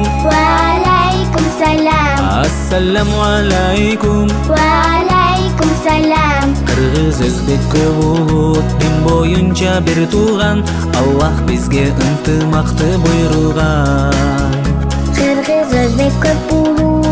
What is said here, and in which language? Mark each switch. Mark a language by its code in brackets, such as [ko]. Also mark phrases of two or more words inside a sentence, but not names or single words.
[ar] وعليكم السلام. السلام عليكم. وعليكم السلام. [ky] Кыргыз өзбек болуп дин боюнча бир тууган, Аллах бизге ынтымакты буйруган. Кыргыз өзбек көп